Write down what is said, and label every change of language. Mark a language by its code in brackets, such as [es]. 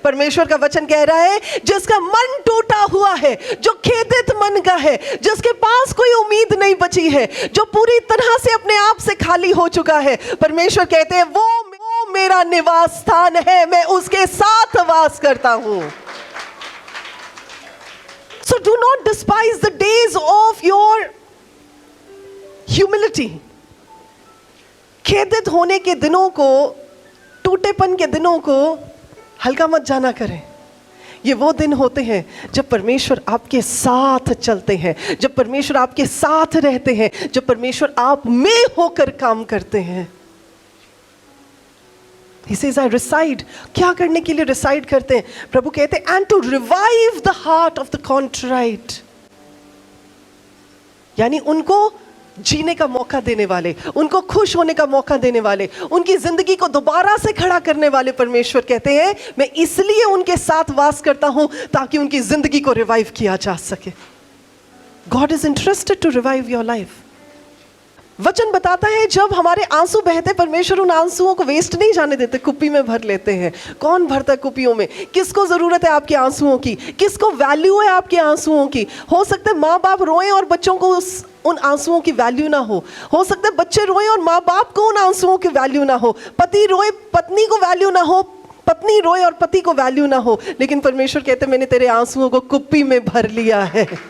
[hi] परमेश्वर का वचन कह रहा है, जिसका मन टूटा हुआ है, जो खेदित मन का है, जिसके पास कोई उम्मीद नहीं बची है, जो पूरी तरह से अपने आप से खाली हो चुका है, परमेश्वर कहते हैं वो मेरा निवास स्थान है, मैं उसके साथ वास करता हूं। [en] So do not despise the days of your humility. [hi] खेदित होने के दिनों को, टूटेपन के दिनों को हल्का मत जाना करें। ये वो दिन होते हैं जब परमेश्वर आपके साथ चलते हैं, जब परमेश्वर आपके साथ रहते हैं, जब परमेश्वर आप में होकर काम करते हैं। [en] He says, I reside. [hi] क्या करने के लिए रिसाइड करते हैं? प्रभु कहते हैं, [en] and to revive the heart of the contrite. [hi] यानी उनको जीने का मौका देने वाले, उनको खुश होने का मौका देने वाले, उनकी जिंदगी को दोबारा से खड़ा करने वाले परमेश्वर कहते हैं, मैं इसलिए उनके साथ वास करता हूं ताकि उनकी जिंदगी को रिवाइव किया जा सके। [en] God is interested to revive your life. [hi] वचन बताता है जब हमारे आंसू बहते, परमेश्वर उन आंसुओं को वेस्ट नहीं जाने देते, कुप्पी में भर लेते हैं। कौन भरता है कुप्पियों में? किसको जरूरत है आपके आंसुओं की? किसको वैल्यू है आपके आंसुओं की? हो सकता है माँ बाप रोएं और बच्चों को उन आंसुओं की वैल्यू ना हो सकता है बच्चे रोएं और माँ बाप को उन आंसुओं की वैल्यू ना हो, पति रोए पत्नी को वैल्यू ना हो, पत्नी रोए और पति को वैल्यू ना हो, लेकिन परमेश्वर कहते मैंने तेरे आंसुओं को कुप्पी में भर लिया है।